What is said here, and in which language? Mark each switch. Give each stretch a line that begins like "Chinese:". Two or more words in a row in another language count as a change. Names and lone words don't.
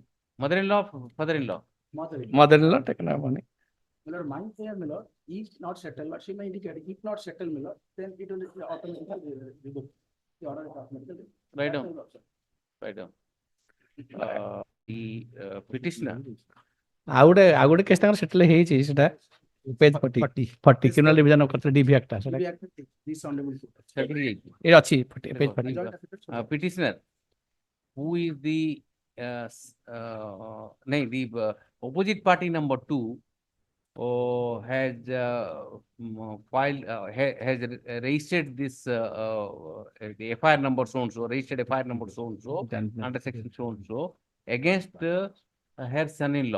English: Mother-in-law, father-in-law? mother-in-law. mother-in-law taken up money. My lord, mine here, my lord, if not settled, Lordship may indicate, if not settled, my lord, then it will automatically revoke. The order is automatically. Write That's down, my lordship. write down. The petitioner,
Odia: ଆଉ ଗୋଟେ କେସ୍ ତାଙ୍କର ସେଟଲ୍ ହେଇଛି ସେଟା ପେଜ୍ 40
English: criminal division
Odia: କରିଥିଲେ
English: DV Actଟା
Odia: ସେଟା
English: We accept this honorable court.
Odia: settled ହେଇଯାଇଛି. ଏ ଅଛି ପେଜ୍ 40
English: Joint affidavit, so- Petitioner, who is the, no, the opposite party number 2 has filed, has registered this, the FIR number so-and-so, registered FIR number so-and-so, under section so-and-so, against her son-in-law,